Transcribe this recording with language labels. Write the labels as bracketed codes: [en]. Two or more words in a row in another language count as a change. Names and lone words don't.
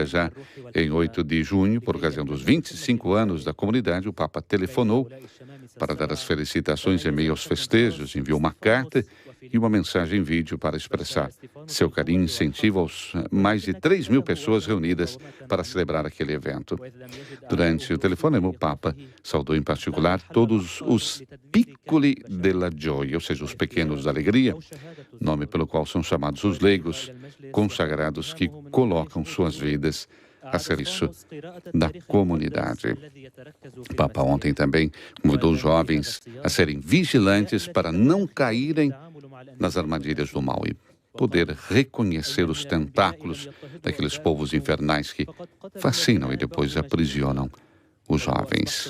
[pt] Já em 8 de junho, por ocasião dos 25 anos da comunidade, o Papa telefonou para dar as felicitações em meio aos festejos, enviou uma carta e uma mensagem em vídeo para expressar seu carinho e incentivo aos mais de 3.000 pessoas reunidas para celebrar aquele evento. Durante o telefonema, o Papa saudou em particular todos os [it] piccoli della gioia, [pt] ou seja, os pequenos da alegria, nome pelo qual são chamados os leigos, consagrados que colocam suas vidas a serviço da comunidade. O Papa ontem também convidou os jovens a serem vigilantes para não caírem nas armadilhas do mal e poder reconhecer os tentáculos daqueles povos infernais que fascinam e depois aprisionam os jovens.